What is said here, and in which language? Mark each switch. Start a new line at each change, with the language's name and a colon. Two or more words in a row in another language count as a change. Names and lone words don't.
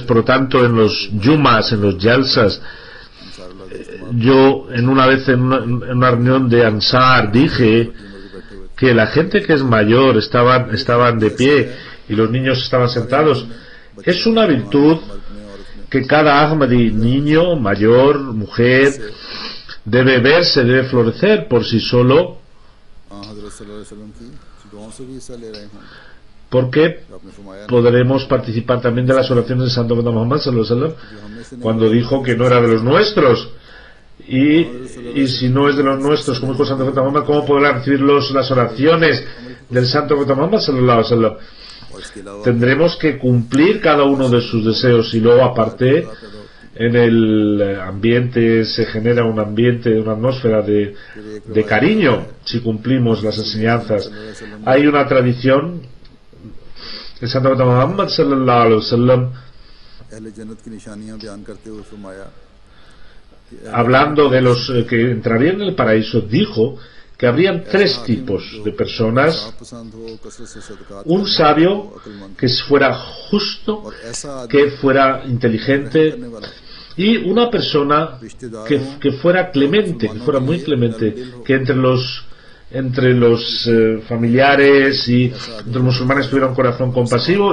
Spanish: Por lo tanto, en los yumas, en los yalsas, yo una vez en una reunión de Ansar dije que la gente que es mayor estaban de pie y los niños estaban sentados. Es una virtud que cada Ahmadi, niño, mayor, mujer, debe verse, debe florecer por sí solo, porque podremos participar también de las oraciones de Santo Muhammad
Arabic: صلى الله عليه وسلم,
Spanish: cuando dijo que no era de los nuestros. Y si no es de los nuestros, como dijo Santo Muhammad, ¿cómo podrá recibir las oraciones del Santo Muhammad
Arabic: صلى الله عليه وسلم?
Spanish: Tendremos que cumplir cada uno de sus deseos, y luego aparte en el ambiente se genera un ambiente, una atmósfera de cariño si cumplimos las enseñanzas. Hay una tradición, el Santo Muhammad
Arabic: صلى الله عليه وسلم,
Spanish: hablando de los que entrarían en el paraíso, dijo que habrían tres tipos de personas: un sabio que fuera justo, que fuera inteligente, y una persona que fuera clemente, que fuera muy clemente, que entre los familiares y entre los musulmanes tuviera un corazón compasivo.